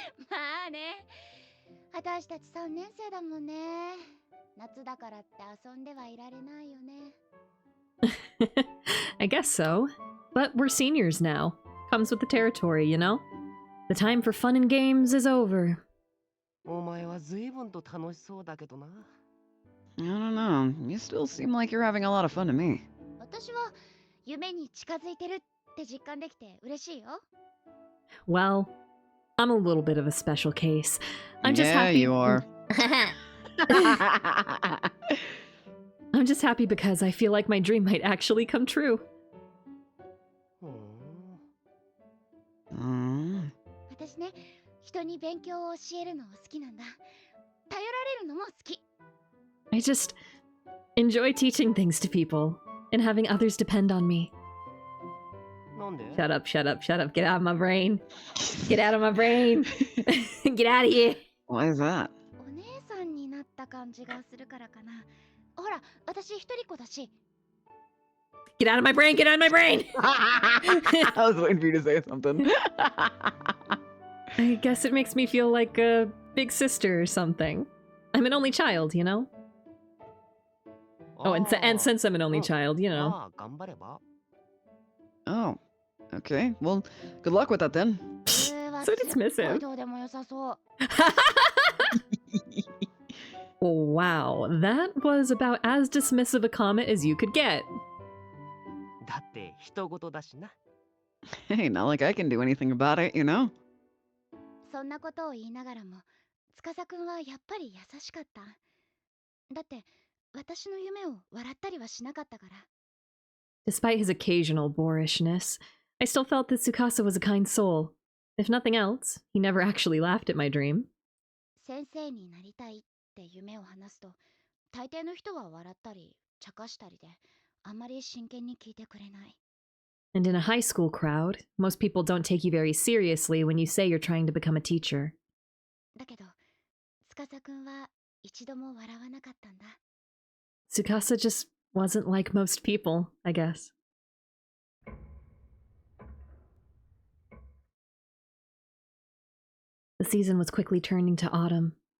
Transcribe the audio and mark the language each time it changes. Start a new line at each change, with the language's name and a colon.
Japanese: まあね私たち3年生だもんね夏だからって遊んではいられないよね
English: I guess so. But we're seniors now. Comes with the territory, you know? The time for fun and games is over. う。
Japanese: お前は随分と楽しそうだけどな。
English: I don't know. You still seem like you're having a lot of fun to me.
Japanese: 私は夢に近づいてるって実感できて嬉しいよ
English: Well, I'm a little bit of a special case. I'm just yeah, happy. you are. I'm just happy because I feel like my dream might actually come true. ふーん。
Japanese: 私ね人に勉強を教えるの好きなんだ頼られるのも好き
English: I just enjoy teaching things to people and having others depend on me.
Japanese: なんで？
English: Shut up, shut up, shut up. Get out of my brain. Get out of my brain. Get out of here. Why is that?
Japanese: お姉さんになった感じがするからかなほら私一人っ子だし
English: Get out of my brain. Get out of my brain. I was waiting for you to say something. I guess it makes me feel like a big sister or something. I'm an only child, you know? Oh, and since I'm an only child, you know.
Japanese: まあ頑張れば。
English: Oh, okay. Well, good luck with that then.
Japanese: それは
English: So dismissive.
Japanese: すっごいどうでもよさそう
English: Wow, that was about as dismissive a comment as you could get.
Japanese: だって人事だしな。
English: Hey, not like I can do anything about it, you know?
Japanese: そんなことを言いながらも司くんはやっぱり優しかっただって私の夢を笑ったりはしなかったから
English: Despite his occasional boorishness, I still felt that Tsukasa was a kind soul. If nothing else, he never actually laughed at my dream.
Japanese: 先生になりたいって夢を話すと大抵の人は笑ったり茶化したりであんまり真剣に聞いてくれない
English: And in a high school crowd, most people don't take you very seriously when you say you're trying to become a teacher.
Japanese: だけど司くんは一度も笑わなかったんだ
English: Tsukasa just wasn't like most people, I guess. The season was quickly turning to autumn.